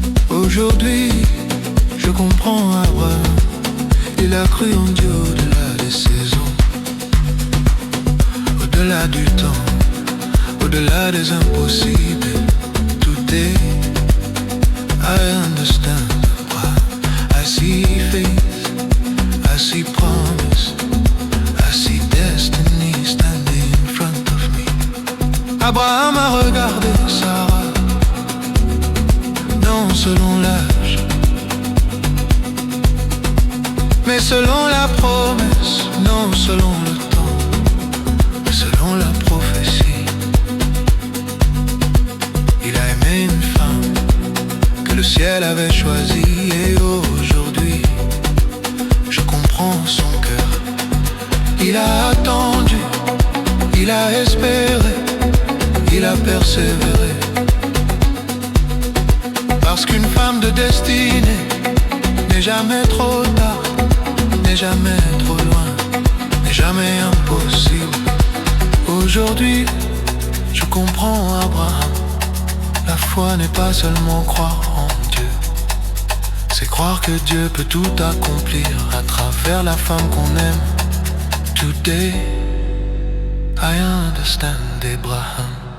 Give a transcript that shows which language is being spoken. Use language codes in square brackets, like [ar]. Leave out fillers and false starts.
[fr] Aujourd'hui, je comprends Abraham. Il a cru en Dieu au-delà des saisons, au-delà du temps, au-delà des impossibles. Tout est, [en] I understand why. I see faith, I see promise, I see destiny standing in front of me. [fr] Abraham a regardé Sarah, non selon l'âge, mais selon la promesse, non selon le temps, mais selon la prophétie. Il a aimé une femme que le ciel avait choisie, et aujourd'hui, je comprends son cœur. Il a attendu, il a espéré, il a persévéré. Parce qu'une femme de destinée n'est jamais trop tard, n'est jamais trop loin, n'est jamais impossible. Aujourd'hui, je comprends Abraham. La foi n'est pas seulement croire en Dieu, c'est croire que Dieu peut tout accomplir à travers la femme qu'on aime. [en] Today, I understand Abraham.